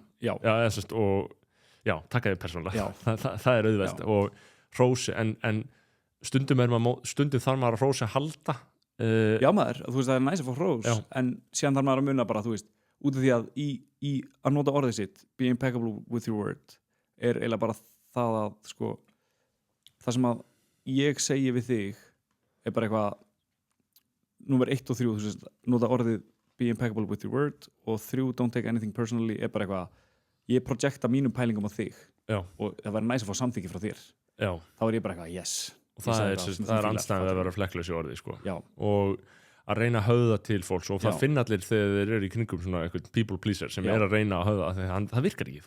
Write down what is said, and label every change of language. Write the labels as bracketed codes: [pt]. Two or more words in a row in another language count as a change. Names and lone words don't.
[is] Já, Já, sem sagt, og já, taka þig persónulega. Já. Það er auðvelt. Já. Og hrósi, en stundum þarf maður að hrósi að halda. já maður, þú veist það er næs að fá hrós, Já. en síðan þarf maður að muna bara, þú veist, út af því að í að nota orðið sitt, [en] be impeccable with your word, [is] er eiginlega bara það að, sko, það sem að ég segi við þig er bara eitthvað númer 1 og 3, þú veist, nota orðið [en] be impeccable with your word [is] og 3, [en] don't take anything personally, [is] er bara eitthvað ég projekta mínum pælingum á þig. Já. Og það væri næs að fá samþykki frá þér. Já. Þá er ég bara eitthvað, yes. Og það er andstæðið að vera flekklaus í orði, sko. Já. Og að reyna að höfða til fólks og það Já. finna allir þegar þeir eru í kringum svona eitthvað [en] people pleaser [is] sem Já. er að reyna að höfða það virkar ekki, þú